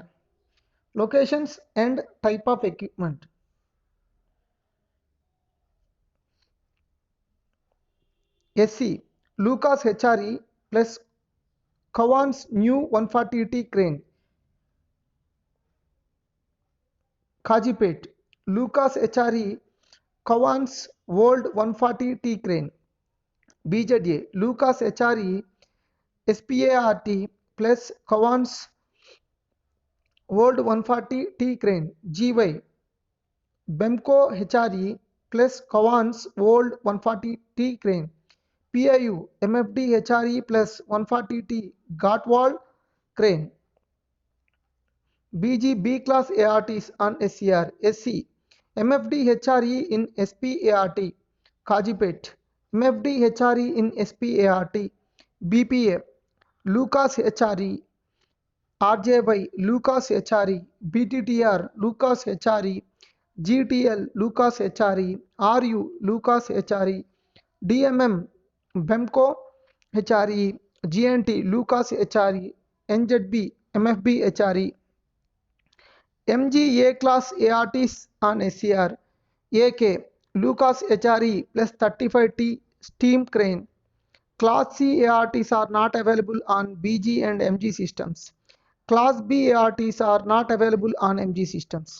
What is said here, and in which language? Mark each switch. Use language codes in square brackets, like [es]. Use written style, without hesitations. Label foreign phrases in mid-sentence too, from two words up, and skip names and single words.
[en] Locations and type of equipment. SC Lucas HRE plus Cowan's new 140T crane. Kajipet Lucas HRE Cowan's World 140T crane. BZA Lucas HRE SPART plus Cowan's World 140T crane. GY Bemco HRE plus Cowan's World 140T crane. PIU MFD HRE plus 140T Gottwald crane. BG B class ARTs on SCR. SC MFD HRE in SPART Kajipet MFD HRE in SPART. BPA Lucas HRE RJY Lucas HRE BTTR Lucas HRE GTL Lucas HRE RU Lucas HRE DMM Bemco HRE GNT Lucas HRE NZB MFB HRE. MG A class ARTs on SCR. AK Lucas HRE plus 35T steam crane. Class C ARTs are not available on BG and MG systems. Class B ARTs are not available on MG systems.